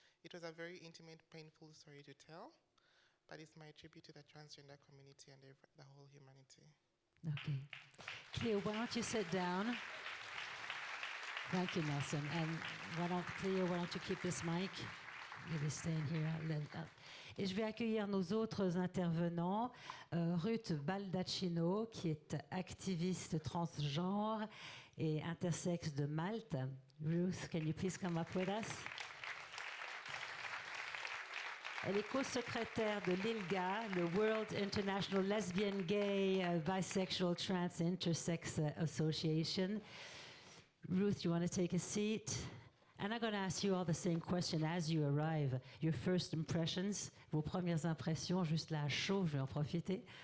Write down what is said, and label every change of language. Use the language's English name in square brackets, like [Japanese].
[English] It was a very intimate, painful story to tell, but it's my tribute to the transgender community and the whole humanity. Okay. Cleo, why don't you sit down? Thank you, Nelson. And Cleo, why don't you keep this mic? You'll be staying here. [French] Et je vais accueillir nos autres intervenants. Ruth Baldacchino, qui est activiste transgenre et intersexe de Malte. [English] Ruth, can you please come up with us? [French] Elle est co-secrétaire de l'ILGA, le World International Lesbian, Gay, Bisexual, Trans, Intersex Association. [English] Ruth, you want to take a seat? And I'm going to ask you all the same question as you arrive. Your first impressions, [French] vos premières impressions, juste là à chaud, je vais en profiter.